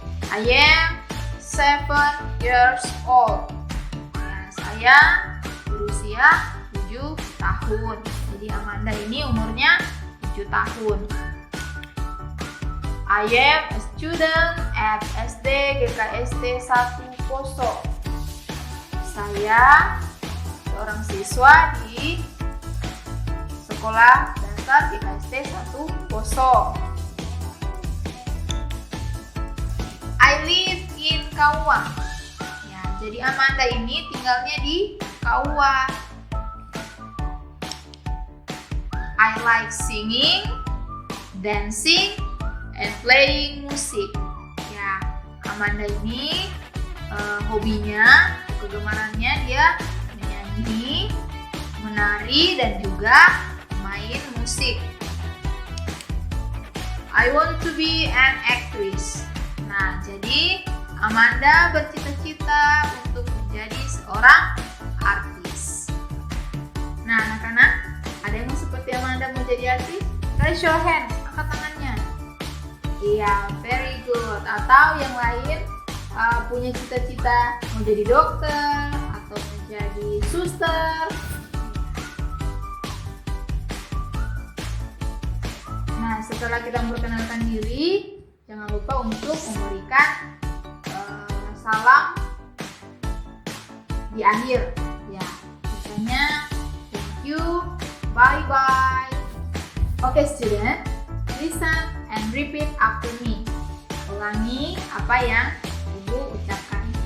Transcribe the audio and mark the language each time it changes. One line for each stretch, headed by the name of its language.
English: I am 7 years old.
Indonesian: Ya, saya berusia 7 tahun. Jadi Amanda ini umurnya 7 tahun.
English: I am a student at SD GKSD 1 Poso.
Indonesian: Saya seorang siswa di Sekolah Dasar GKSD 1 Poso.
English: I live in Kaua.
Indonesian: Ya, jadi Amanda ini tinggalnya di Kaua.
English: I like singing, dancing, and playing music.
Indonesian: Ya, Amanda ini hobinya, kegemarannya dia menyanyi, menari, dan juga main musik.
English: I want to be an actress.
Indonesian: Nah, jadi Amanda bercita-cita untuk menjadi seorang artis. Nah, anak-anak, ada yang seperti Amanda mau jadi artis?
English: Raise your hand,
Indonesian: angkat tangannya. Iya,
English: very good.
Indonesian: Atau yang lain punya cita-cita mau jadi dokter atau menjadi suster. Nah, setelah kita memperkenalkan diri, jangan lupa untuk memberikan salam di akhir. Ya, misalnya
English: thank you, bye bye. Oke, student, listen and repeat after me.
Indonesian: Ulangi apa yang Ibu ucapkan.